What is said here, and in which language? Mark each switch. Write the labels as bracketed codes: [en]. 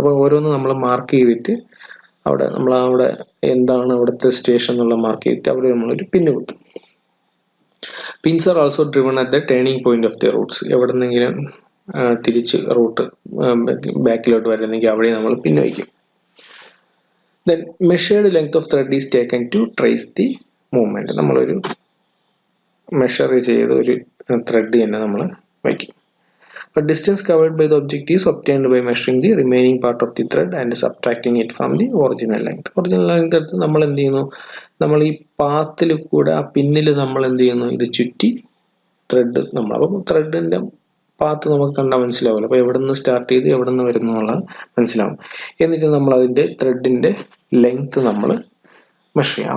[ml] അപ്പോൾ ഓരോന്ന് നമ്മൾ മാർക്ക് ചെയ്തിട്ട് അവിടെ എന്താണ് അവിടുത്തെ സ്റ്റേഷൻ എന്നുള്ള മാർക്ക് ചെയ്തിട്ട് അവിടെ നമ്മളൊരു പിന്ന് കുത്തും. [en] Pins are also driven at the turning point of the roots. [ml] എവിടെ നിന്നെങ്കിലും തിരിച്ച് റൂട്ട് ബാക്കിലോട്ട് വരുന്നെങ്കിൽ അവിടെ നമ്മൾ പിന്ന് വയ്ക്കും. [en] Then measured length of thread is taken to trace the movement. [ml] നമ്മളൊരു മെഷർ ചെയ്ത് ഒരു ത്രെഡ് തന്നെ നമ്മൾ വയ്ക്കും. [en] But distance covered by the object is obtained by measuring the remaining part of the thread and subtracting it from the original length. Original length [ml] എടുത്ത് നമ്മൾ എന്ത് ചെയ്യുന്നു, നമ്മൾ ഈ പാത്തിൽ കൂടെ ആ പിന്നിൽ നമ്മൾ എന്ത് ചെയ്യുന്നു, ഇത് ചുറ്റി ത്രെഡ് നമ്മൾ, അപ്പം ത്രെഡിൻ്റെ പാത്ത് നമുക്ക് കണ്ടാൽ മനസ്സിലാവില്ല. അപ്പോൾ എവിടെ നിന്ന് സ്റ്റാർട്ട് ചെയ്ത് എവിടെ നിന്ന് വരുന്നു എന്നുള്ളത് മനസ്സിലാവും. എന്നിട്ട് നമ്മൾ അതിൻ്റെ ത്രെഡിൻ്റെ ലെങ്ത്ത് നമ്മൾ മെഷർ ചെയ്യാം.